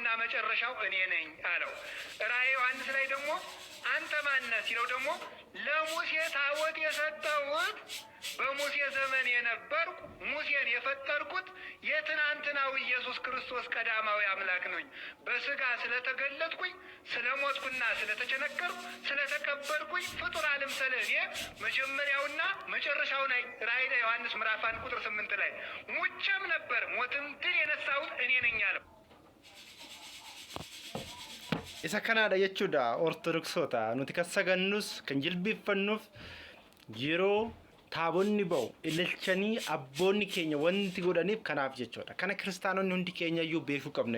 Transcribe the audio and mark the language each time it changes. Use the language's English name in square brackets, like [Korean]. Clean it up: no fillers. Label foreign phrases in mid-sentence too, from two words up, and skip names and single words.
[Amharic] መጨረሻው እኔ ነኝ አለው ራእየ ዮሐንስ ላይ ደግሞ አንተ ማን ነህ ሲለው ደግሞ ለሙሴ ታቦት የሰጠሁት በሙሴ ዘመን የነበርኩ ሙሴን የፈጠርኩት የትናንትናው ኢየሱስ ክርስቶስ ቀዳማዊ አምላክ ነኝ በስጋ ስለተገለጥኩኝ ስለሞትኩና ስለተቸነከርኩ ስለተቀበልኩኝ ፍጡር አልምሰል እኔ መጀመሪያውና መጨረሻው ላይ ራእየ ዮሐንስ ምዕራፍ 1 ቁጥር 8 ላይ ሙቼም ነበር ሞትም ድል የነሳሁት እኔ ነኝ አለው [Oromo] isa kanaadha jechuudha ortodoksota nuti kan sagannus kan jilbiiffannuuf yeroo taabonni ba'u ilaalchanii abboonni keenya wanti godhaniif kanaaf jechuudha kana kiristaanonni hundi keenya iyyuu beekuu qabna